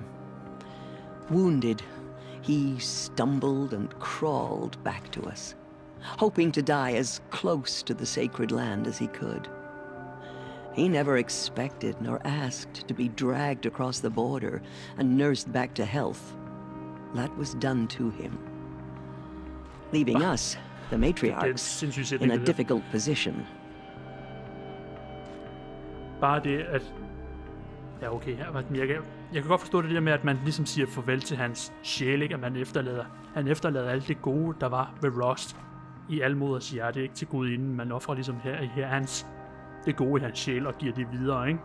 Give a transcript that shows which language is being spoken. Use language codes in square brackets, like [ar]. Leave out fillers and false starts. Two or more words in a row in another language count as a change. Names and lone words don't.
[en] Wounded, he stumbled and crawled back to us, hoping to die as close to the sacred land as he could. He never expected nor asked to be dragged across the border and nursed back to health. That was done to him, leaving us, the matriarchs, in a difficult position. [da] Bare det, at... Ja, okay, jeg kan godt forstå det der med, at man ligesom siger farvel til hans sjæl, ikke? At han efterlader alt det gode, der var ved Rost i alle Moders Hjerte, ikke til gudinden. Man offrer ligesom her det gode i hans sjæl og giver det videre, ikke?